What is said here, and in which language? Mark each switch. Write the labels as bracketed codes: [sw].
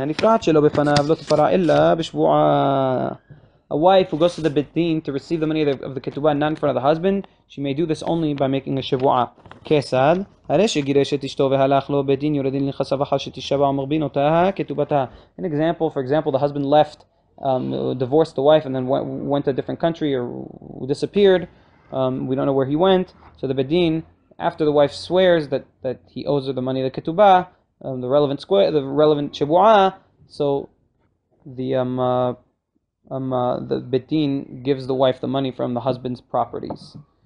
[he] הנפרעת שלו בפניו לא תפרע אלא בשבועה. [en] A wife who goes to the beit din to receive the money of the ketubah not in front of the husband, she may do this only by making a shivu'ah. [he] כיצד? הרי שגירש את אשתו והלך לו בית דין יורדין לנכסיו אחר שתישבע ומרבין אותה כתובתה. [en] An example, for example, the husband left, divorced the wife and then went to a different country or disappeared. We don't know where he went. So the beit din, after the wife swears that he owes her the money of the ketubah, the relevant shivu'ah, so the beit din gives the wife the money from the husband's properties.